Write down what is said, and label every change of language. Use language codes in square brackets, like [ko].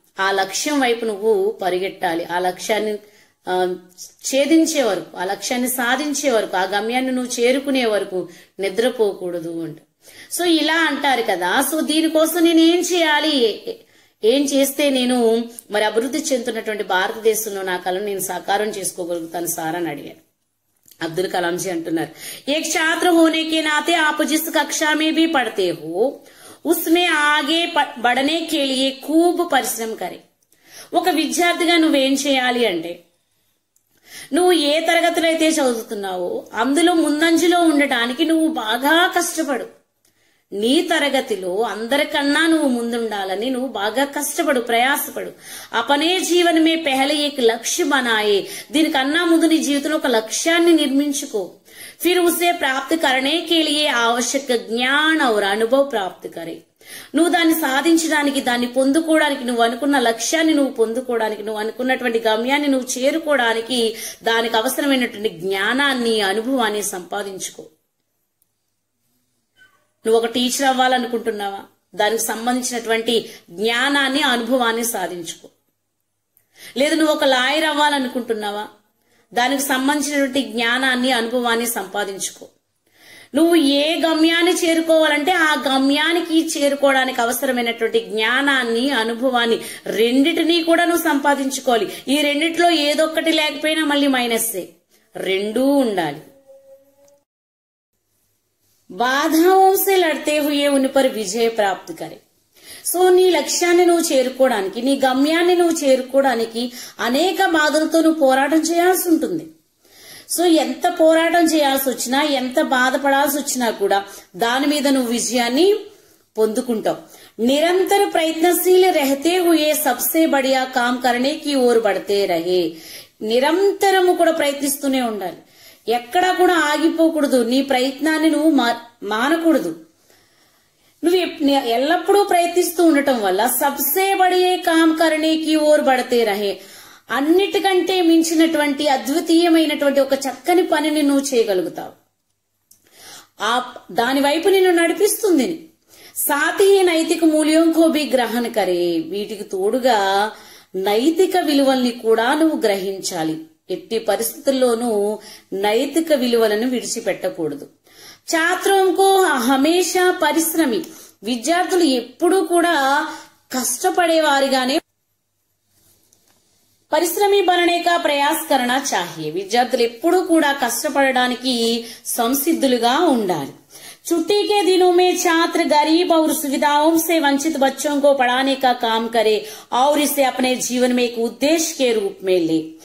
[te] ఆ లక్ష్యం వైపు నువ్వు పరిగెట్టాలి. ఆ లక్ష్యాన్ని ఛేదించే వరకు, ఆ లక్ష్యాన్ని సాధించే వరకు, ఆ గమ్యాన్ని నువ్వు చేరుకునే వరకు నిద్రపోకూడదు అంట. సో ఇలా అంటారు కదా. సో దీనికోసం నేను ఏం చేయాలి, ఏం చేస్తే నేను మరి అభివృద్ధి చెందుతున్నటువంటి భారతదేశంలో నా కళను నేను సాకారం చేసుకోగలుగుతాను సార్ అని అడిగారు. అబ్దుల్ కలాం జీ అంటున్నారు, [hi] एक छात्र होने के नाते आप जिस कक्षा में भी पढ़ते हो उसमें आगे बढ़ने के लिए खूब परिश्रम करें. [te] ఒక విద్యార్థిగా నువ్వేం చేయాలి అంటే, నువ్వు ఏ తరగతిలో అయితే చదువుతున్నావో అందులో ముందంజలో ఉండటానికి నువ్వు బాగా కష్టపడు. నీ తరగతిలో అందరికన్నా నువ్వు ముందుండాలని నువ్వు బాగా కష్టపడు, ప్రయాసపడు. [hi] అపనే జీవనమే పెహలే ఏక్ లక్ష్య బనాయే. [te] దీనికన్నా ముందు నీ జీవితంలో ఒక లక్ష్యాన్ని నిర్మించుకో. [hi] फिर उसे प्राप्त करने के लिए आवश्यक ज्ञान और अनुभव प्राप्त करे. [te] నువ్వు దాన్ని సాధించడానికి, దాన్ని పొందుకోవడానికి, నువ్వు అనుకున్న లక్ష్యాన్ని నువ్వు పొందుకోవడానికి, నువ్వు అనుకున్నటువంటి గమ్యాన్ని నువ్వు చేరుకోవడానికి దానికి అవసరమైనటువంటి జ్ఞానాన్ని, అనుభవాన్ని సంపాదించుకో. నువ్వు ఒక టీచర్ అవ్వాలనుకుంటున్నావా? దానికి సంబంధించినటువంటి జ్ఞానాన్ని, అనుభవాన్ని సాధించుకో. లేదు నువ్వు ఒక లాయర్ అవ్వాలనుకుంటున్నావా? దానికి సంబంధించినటువంటి జ్ఞానాన్ని, అనుభవాన్ని సంపాదించుకో. నువ్వు ఏ గమ్యాన్ని చేరుకోవాలంటే ఆ గమ్యానికి చేరుకోవడానికి అవసరమైనటువంటి జ్ఞానాన్ని, అనుభవాన్ని రెండిటినీ కూడా నువ్వు సంపాదించుకోవాలి. ఈ రెండిట్లో ఏదొక్కటి లేకపోయినా మళ్ళీ మైనస్సే. రెండూ ఉండాలి. [hi] बाधाओं से लड़ते हुए उन पर विजय प्राप्त करे. [te] సో నీ లక్ష్యాన్ని నువ్వు చేరుకోవడానికి, నీ గమ్యాన్ని నువ్వు చేరుకోవడానికి అనేక బాధలతో నువ్వు పోరాటం చేయాల్సి ఉంటుంది. సో ఎంత పోరాటం చేయాల్సి వచ్చినా, ఎంత బాధపడాల్సి వచ్చినా కూడా దాని మీద నువ్వు విజయాన్ని పొందుకుంటావు. [hi] నిరంతర ప్రయత్నశీल रहते हुए सबसे बढ़िया काम करने की ओर बढ़ते रहे. [te] నిరంతరము కూడా ప్రయత్నిస్తూనే ఉండాలి. ఎక్కడా కూడా ఆగిపోకూడదు. నీ ప్రయత్నాన్ని నువ్వు మానకూడదు. నువ్వు ఎల్లప్పుడూ ప్రయత్నిస్తూ ఉండటం వల్ల [hi] సబ్సే బడియే కామ్ కరణేకి ఓర్ బడతే రహే, [te] అన్నిటికంటే మించినటువంటి అద్వితీయమైనటువంటి ఒక చక్కని పనిని నువ్వు చేయగలుగుతావు. దాని వైపు నిన్ను నడిపిస్తుంది. [hi] సాథీ నైతిక మూల్యం కో భీ గ్రహణ కరే. [te] వీటికి తోడుగా నైతిక విలువల్ని కూడా నువ్వు గ్రహించాలి. ఎట్టి పరిస్థితుల్లోనూ నైతిక విలువలను విడిచిపెట్టకూడదు. [hi] ఛాత్రంకు హమేషా పరిశ్రమి. [te] విద్యార్థులు ఎప్పుడూ కూడా కష్టపడేవారిగానే [hi] పరిశ్రమి బననేకా ప్రయాస్ కరనా చాహియే. [te] విద్యార్థులు ఎప్పుడూ కూడా కష్టపడడానికి సంసిద్ధులుగా ఉండాలి. [hi] छुट्टी के दिनों में छात्र गरीब और सुविधाओं से वंचित बच्चों को पढ़ाने का काम करे और इसे अपने जीवन में एक उद्देश्य के रूप में ले.